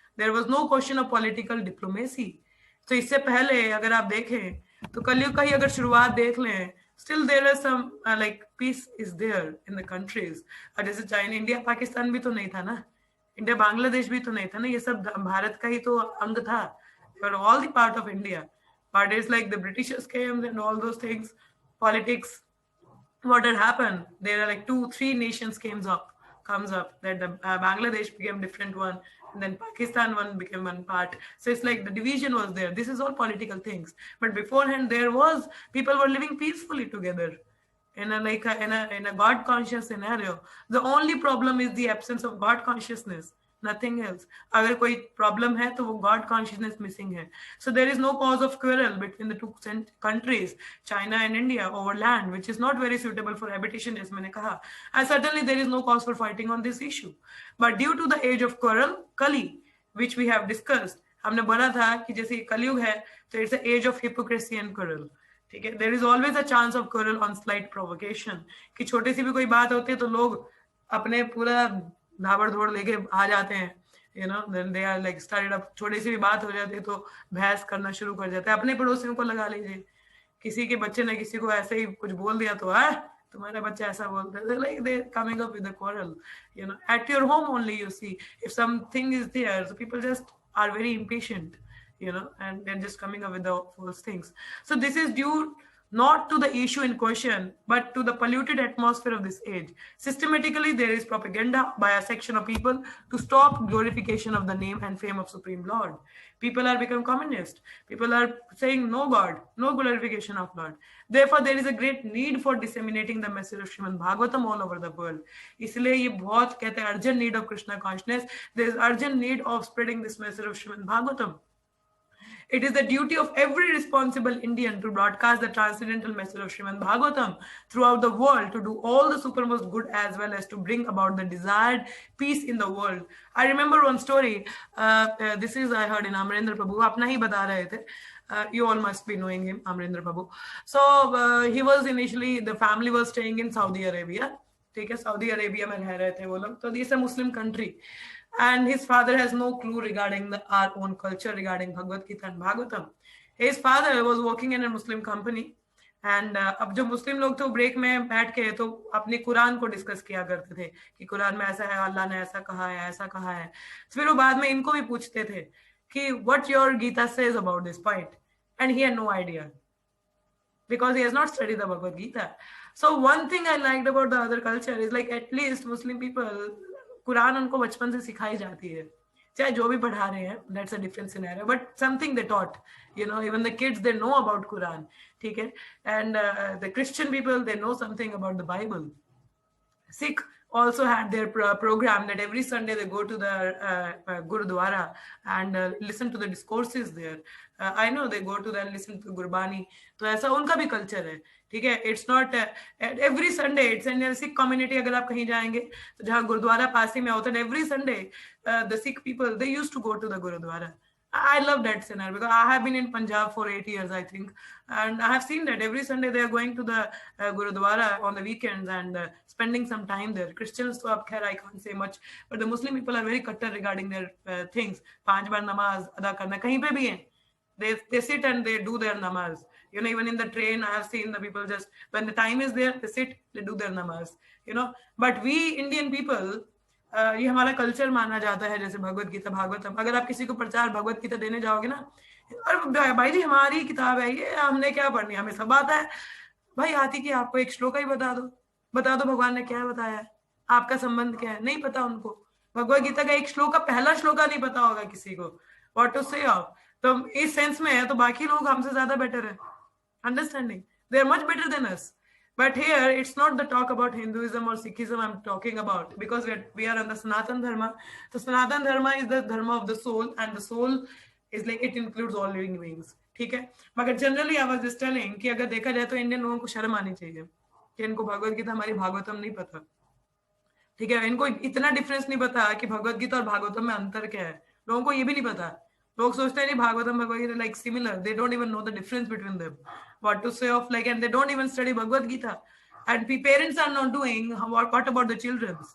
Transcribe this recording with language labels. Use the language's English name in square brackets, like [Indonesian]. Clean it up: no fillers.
[English] There was no question of political diplomacy. [Hindi] तो इससे पहले अगर आप देखें तो कलयुग का ही अगर शुरुआत देख लें, [English] Still there are some like peace is there in the countries. [Hindi] जैसे चाइना, इंडिया पाकिस्तान भी तो नहीं था ना, इंडिया बांग्लादेश भी तो नहीं था ना, ये सब भारत का ही तो अंग था, [English] All the part of India, but it's like the Britishers came and all those things, politics, what had happened, there are like 2-3 nations comes up that the Bangladesh became different one, and then Pakistan one became one part, so it's like the division was there. This is all political things, but beforehand there was, people were living peacefully together in a God conscious scenario. The only problem is the absence of God consciousness, nothing else. [Hindi] अगर कोई problem है तो वो God consciousness missing है. [English] So there is no cause of quarrel between the two countries, China and India, over land which is not very suitable for habitation, as [Hindi] मैंने कहा. [English] And certainly there is no cause for fighting on this issue. But due to the age of quarrel, Kali, which we have discussed, [Hindi] हमने बोला था कि जैसे कलयुग है तो [English] it's the age of hypocrisy and quarrel. ठीक है, there is always a chance of quarrel on slight provocation, कि छोटी सी भी कोई बात होती है तो लोग अपने पूरा धाबड़ धोड़ लेके आ जाते हैं, you know, then they are like started up, छोटी सी भी बात हो जाती है तो बहस करना शुरू कर जाते हैं। [Hindi] अपने पड़ोसियों को लगा लीजिए, किसी के बच्चे ने किसी को ऐसे ही कुछ बोल दिया तो तुम्हारा बच्चा ऐसा बोलता है, [English] like they coming up with a quarrel, you know, at your home only you see if something is there, so people just are very impatient, you know, and they're just coming up with the false things. So this is due not to the issue in question, but to the polluted atmosphere of this age. Systematically, there is propaganda by a section of people to stop glorification of the name and fame of Supreme Lord. People are becoming communist. People are saying no God, no glorification of Lord. Therefore, there is a great need for disseminating the message of Srimad Bhagavatam all over the world. [Hindi] इसलिए ये बहुत कहते हैं [English] urgent need of Krishna consciousness. There is urgent need of spreading this message of Srimad Bhagavatam. It is the duty of every responsible Indian to broadcast the transcendental message of Srimad Bhagavatam throughout the world, to do all the supermost good as well as to bring about the desired peace in the world. I remember one story. This is I heard in Amarendra Prabhu. [Hindi] अपना ही बता रहे थे. [English] You all must be knowing him, Amarendra Prabhu. So he was initially, the family was staying in Saudi Arabia. [Hindi] ठीक है, Saudi Arabia में रह रहे थे वो लोग. [English] तो this is a Muslim country. And his father has no clue regarding our own culture, regarding Bhagavad Gita and Bhagavatam. His father was working in a Muslim company, and [Hindi] अब जो मुस्लिम लोग थे वो ब्रेक में बैठ के तो अपने कुरान को डिस्कस किया करते थे कि कुरान में ऐसा है, अल्लाह ने ऐसा कहा है, ऐसा कहा है. फिर वो बाद में इनको भी पूछते थे कि [English] what your Gita says about this point, and he had no idea because he has not studied the Bhagavad Gita. So one thing I liked about the other culture is like at least Muslim people, [Hindi] Quran उनको बचपन से सिखाई जाती है, चाहे जो भी पढ़ा रहे हैं, [English] that's a different scenario, but something they taught, you know, even the kids, they know about Quran, ठीक है, and the Christian people, they know something about the Bible. Sikh also had their program that every Sunday they go to the Gurudwara and listen to the discourses there. I know they go to that and listen to Gurbani. [Hindi] तो ऐसा उनका भी culture है, ठीक है. [English] It's not every Sunday, it's in Sikh community. [Hindi] अगर आप कहीं जाएंगे तो जहाँ गुरुद्वारा पास ही में होता है, [English] Every Sunday the Sikh people, they used to go to the Gurudwara. I love that scenario because I have been in Punjab for 8 years, I think, and I have seen that every Sunday they are going to the Gurudwara on the weekends and spending some time there. Christians, so up here I can't say much, but the Muslim people are very cutter regarding their things. [Hindi] 5 बार नमाज अदा करना, कहीं पे भी हैं, [English] they sit and they do their namaz. You know, even in the train, I have seen the people just, when the time is there, they sit, they do their namaz, you know. But we Indian people, [Hindi] ये हमारा culture माना जाता है, जैसे भगवत गीता, भागवतम. अगर आप किसी को प्रचार भगवत गीता देने जाओगे ना, अरे भाई जी हमारी किताब है ये, हमने क्या पढ़नी, हमें सब आता है. भाई आती कि आपको एक श्लोक ही बता दो भगवान ने क्या बताया है, आपका संबंध क्या है, नहीं पता उनको. भगवत गीता का एक श्लोक का पहला श्लोका नहीं पता होगा किसी को, [English] What to say of. [Hindi] तो इस सेंस में है तो बाकी लोग हमसे ज्यादा बेटर है, understanding, [English] They are much better than us. But here, it's not the talk about Hinduism or Sikhism I'm talking about, because we are on the Sanatan Dharma. So Sanatan Dharma is the dharma of the soul, and the soul is like, it includes all living beings. [Hindi] ठीक है. मगर generally [English] I was just telling [Hindi] कि अगर देखा जाए तो Indian लोगों को शर्म आनी चाहिए कि इनको भगवत गीता, हमारी भागवतम नहीं पता. ठीक है, इनको इतना डिफरेंस नहीं पता कि भगवत गीता और भागवतम में अंतर क्या है. लोगों को ये भी नहीं पता. लोग सोचते हैं नहीं Bhagavatam Bhagavad Gita [English] like similar, they don't even know the difference between them, what to say of like, and they don't even study Bhagavad Gita, and parents are not doing. What about the children?